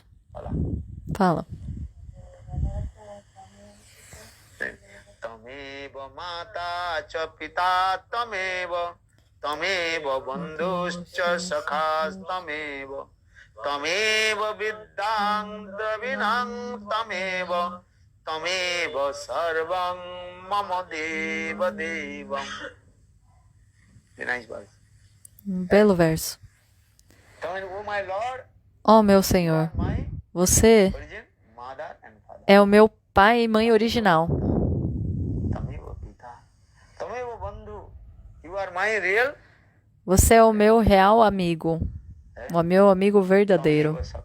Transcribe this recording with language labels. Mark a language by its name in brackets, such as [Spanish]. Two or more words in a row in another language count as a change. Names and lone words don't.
[Portuguese] Fala. [Sanskrit] तमेव माता च पिता तमेव तमेव बन्धुश्च सखस् तमेव विद्धङ् द्रविणङ् तमेव सर्वम् मम देव देवम्. [Portuguese] Belo verso. Ó meu Senhor, você é o meu pai e mãe original. Você é o meu real amigo, o meu amigo verdadeiro.